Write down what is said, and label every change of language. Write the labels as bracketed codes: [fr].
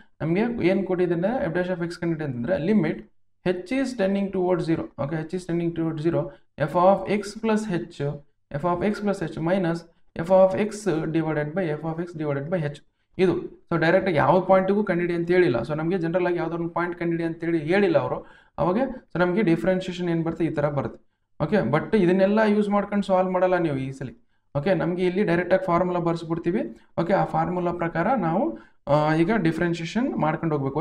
[kn] ನಮಗೆ ಏನು ಕೊಟ್ಟಿದ್ದಾನೆ ಎಫ್ ಡ್ಯಾಶ್ ಆಫ್ ಎಕ್ಸ್ ಕಂಡಿಡಿ ಅಂತಂದರೆ limit [en] h is tending towards 0. Okay, h is tending towards 0. f of x plus h, f of x plus h minus f of x divided by f of x divided by h. [kn] ಇದು so ಡೈರೆಕ್ಟಾಗಿ ಯಾವ ಪಾಯಿಂಟಿಗೂ ಕಂಡಿಡಿ ಅಂತ ಹೇಳಿಲ್ಲ. So ನಮಗೆ general ಆಗಿ ಯಾವುದೋ ಒಂದು point ಕಂಡಿಡಿ ಅಂತೇಳಿ ಹೇಳಿಲ್ಲ ಅವರು. ಅವಾಗ ಸೊ ನಮಗೆ ಡಿಫ್ರೆನ್ಷಿಯೇಷನ್ ಏನು ಬರುತ್ತೆ ಈ ಥರ ಬರುತ್ತೆ. ಓಕೆ, ಬಟ್ ಇದನ್ನೆಲ್ಲ ಯೂಸ್ ಮಾಡ್ಕೊಂಡು ಸಾಲ್ವ್ ಮಾಡಲ್ಲ ನೀವು ಈಸಲಿ. ಓಕೆ, ನಮಗೆ ಇಲ್ಲಿ ಡೈರೆಕ್ಟಾಗಿ ಫಾರ್ಮುಲಾ ಬರ್ಸ್ಬಿಡ್ತೀವಿ. ಓಕೆ, ಆ ಫಾರ್ಮುಲಾ ಪ್ರಕಾರ ನಾವು ಈಗ ಡಿಫ್ರೆನ್ಷಿಯೇಷನ್ ಮಾಡ್ಕೊಂಡು ಹೋಗ್ಬೇಕು.